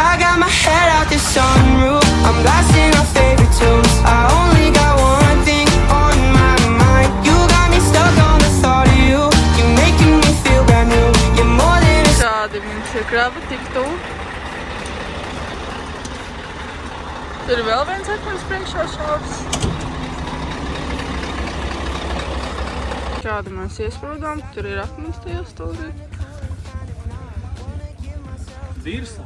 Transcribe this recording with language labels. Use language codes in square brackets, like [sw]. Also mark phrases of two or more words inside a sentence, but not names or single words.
[en] got my head out the sunroof. I'm blasting our favorite tunes. I only got one thing on my mind. You got me stuck on the thought of you. You're making me feel brand new. You're more than a [lv] Šādi mums ir kraba tik tuvu. Tur ir vēl viens akmens priekšā šāds. Šādi mēs iesprūdām, tur ir akmens tajā stūrī. Dirsa.